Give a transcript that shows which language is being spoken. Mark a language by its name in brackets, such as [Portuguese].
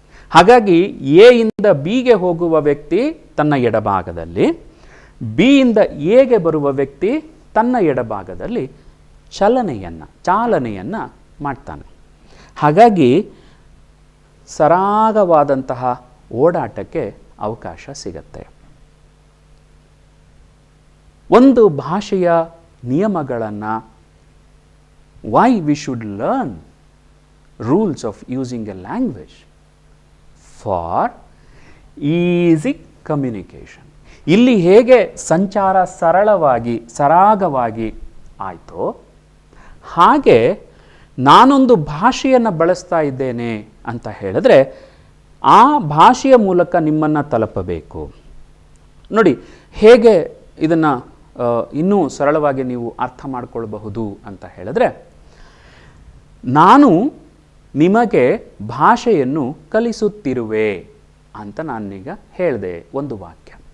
[Kannada] ಹಾಗಾಗಿ ಎ ಇಂದ ಬಿಗೆ ಹೋಗುವ ವ್ಯಕ್ತಿ ತನ್ನ ಎಡಭಾಗದಲ್ಲಿ, ಬಿ ಇಂದ ಎಗೆ ಬರುವ ವ್ಯಕ್ತಿ ತನ್ನ ಎಡಭಾಗದಲ್ಲಿ ಚಾಲನೆಯನ್ನು ಮಾಡ್ತಾನೆ. ಹಾಗಾಗಿ ಸರಾಗವಾದಂತಹ ಓಡಾಟಕ್ಕೆ ಅವಕಾಶ ಸಿಗತ್ತೆ. ಒಂದು ಭಾಷೆಯ ನಿಯಮಗಳನ್ನು [English] why we should learn rules of using a language for easy communication. [Kannada] ಇಲ್ಲಿ ಹೇಗೆ ಸಂಚಾರ ಸರಳವಾಗಿ ಸರಾಗವಾಗಿ ಆಯಿತೋ ಹಾಗೆ ನಾನೊಂದು ಭಾಷೆಯನ್ನು ಬಳಸ್ತಾ ಇದ್ದೇನೆ ಅಂತ ಹೇಳಿದ್ರೆ ಆ ಭಾಷೆಯ ಮೂಲಕ ನಿಮ್ಮನ್ನು ತಲುಪಬೇಕು. ನೋಡಿ ಹೇಗೆ ಇದನ್ನು ಇನ್ನೂ ಸರಳವಾಗಿ ನೀವು ಅರ್ಥ ಮಾಡಿಕೊಳ್ಳಬಹುದು ಅಂತ ಹೇಳಿದ್ರೆ, ನಾನು ನಿಮಗೆ ಭಾಷೆಯನ್ನು ಕಲಿಸುತ್ತಿರುವೆ ಅಂತ ನಾನೀಗ ಹೇಳಿದೆ ಒಂದು ವಾಕ್ಯ.